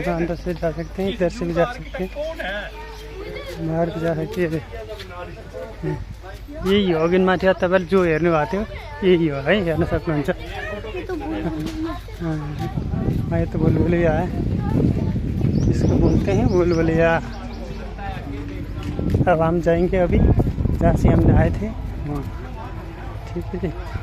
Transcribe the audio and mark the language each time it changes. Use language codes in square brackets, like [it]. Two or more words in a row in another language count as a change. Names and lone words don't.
[hi] अंदर से जा सकते हैं इधर से भी जा सकते हैं बाहर भी जा सकते हैं [ne] यही हो अघि माथि तपाईँले जो हेर्नु भएको थियो यही हो है हेर्न सक्नुहुन्छ [hi] ये तो बुलबुलिया है इसको बोलते हैं बुलबुलिया अब हम जाएंगे अभी जहाँ से हमने आए थे वहाँ ठीक है जी